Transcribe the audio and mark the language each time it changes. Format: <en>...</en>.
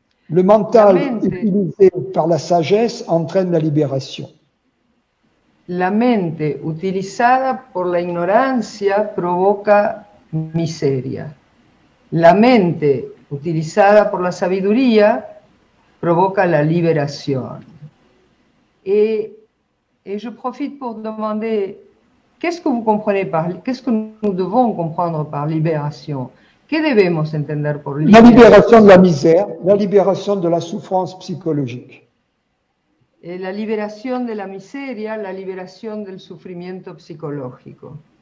<fr>Le mental utilisé par la sagesse entraîne la libération.</fr> <es>La mente utilizada por la ignorancia provoca miseria. La mente utilizada por la sabiduría provoca la</es> <fr>libération. Et je profite pour demander, qu'est-ce que vous comprenez qu'est-ce que nous devons comprendre par libération?</fr> <es>¿Qué debemos entender por La liberación?</es> <fr>libération de la misère, la libération de la souffrance psychologique.</fr> <es>La liberación de la miseria, la liberación del sufrimiento psicológico.</es>